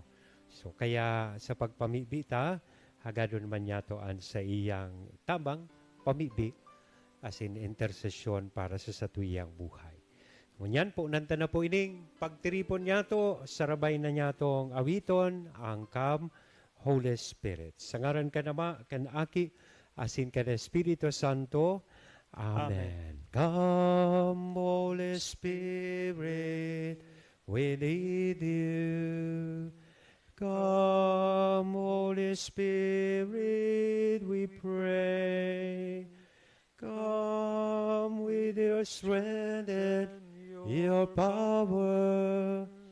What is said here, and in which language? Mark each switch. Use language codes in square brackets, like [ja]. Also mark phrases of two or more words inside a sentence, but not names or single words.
[bik] So kaya sa pagpamibita, hagadon man niya to an sa iyang tabang pamibi as in intercession para sa satuyang buhay. Ngunyan po, nanta na po ining pagtiripon niya to, sarabay na niya tong awiton, angkam, [en] Holy Spirit. [bik] Sa ngaran ka nama, kan aki, asin ka na Espiritu Santo. Amen. [en] Come, Holy Spirit, we need you. Come, Holy Spirit, we pray. Come with your strength and your power.